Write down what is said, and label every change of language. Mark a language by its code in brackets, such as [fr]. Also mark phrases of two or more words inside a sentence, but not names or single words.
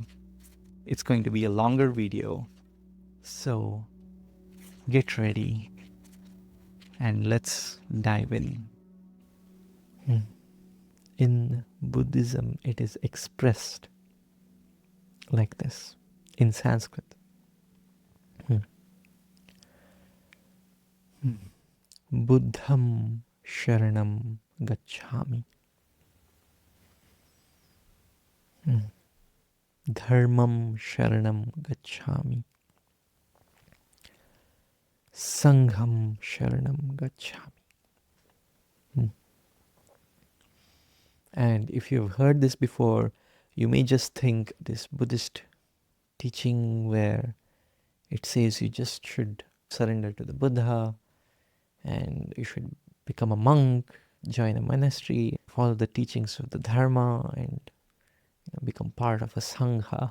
[en] It's going to be a longer video, so get ready and let's dive in. In Buddhism, it is expressed like this in Sanskrit. [sa] Buddham sharanam gacchami. Dharmam sharanam gacchami. Sangham sharanam gacchami. [en] And if you've heard this before, you may just think this Buddhist teaching where it says you just should surrender to the Buddha and you should become a monk, join a monastery, follow the teachings of the Dharma, and become part of a Sangha.